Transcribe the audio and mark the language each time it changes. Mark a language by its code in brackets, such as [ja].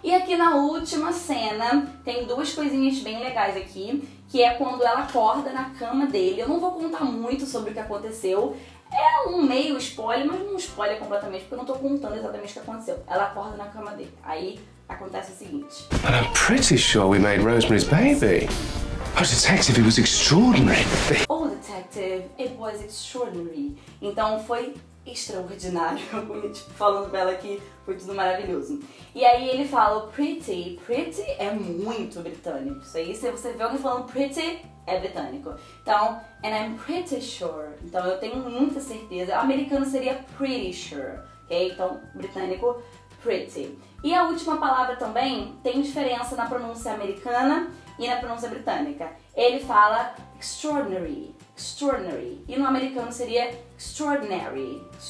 [pt] E aqui na última cena, tem duas coisinhas bem legais aqui, que é quando ela acorda na cama dele. Eu não vou contar muito sobre o que aconteceu, é um meio spoiler, mas não spoiler completamente, porque eu não tô contando exatamente o que aconteceu. Ela acorda na cama dele, aí acontece o seguinte. [en] But I'm pretty sure we made Rosemary's Baby. Oh, detective, it was extraordinary. Oh, detective, it was extraordinary. [pt] Então foi extraordinário, tipo, falando pra ela que foi tudo maravilhoso. E aí ele fala pretty é muito britânico. Isso aí, se você vê alguém falando pretty, é britânico. Então, [en] and I'm pretty sure. [pt] Então eu tenho muita certeza. O americano seria pretty sure, ok? Então, britânico, pretty. E a última palavra também tem diferença na pronúncia americana e na pronúncia britânica. Ele fala extraordinary. E no americano seria extraordinary.